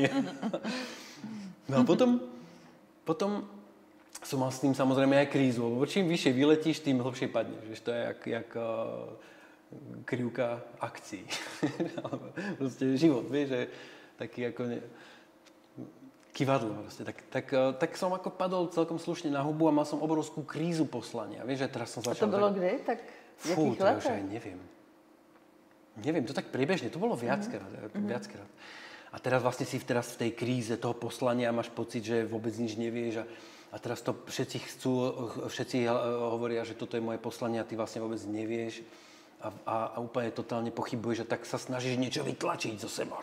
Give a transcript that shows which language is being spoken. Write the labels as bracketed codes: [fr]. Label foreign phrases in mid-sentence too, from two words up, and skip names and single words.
[sk] No a potom som mal s tým samozrejme aj krízu, lebo čím vyššie vyletíš, tým hlbšie padneš, vieš, to je jak krivka akcií. Proste život, vieš, že taký ako kývadlo proste. Tak som ako padol celkom slušne na hubu a mal som obrovskú krízu poslania. Vieš, že teraz som začal... [cs] A to bylo kdy? Tak v jakých letech? [sk] To už aj neviem. Neviem, to tak priebežne, to bolo viackrát. A teraz vlastne si v tej kríze toho poslania máš pocit, že vôbec nič nevieš a teraz to všetci hovoria, že toto je moje poslanie a ty vlastne vôbec nevieš. A úplne totálne pochybuješ, že tak sa snažíš niečo vytlačiť zo seba.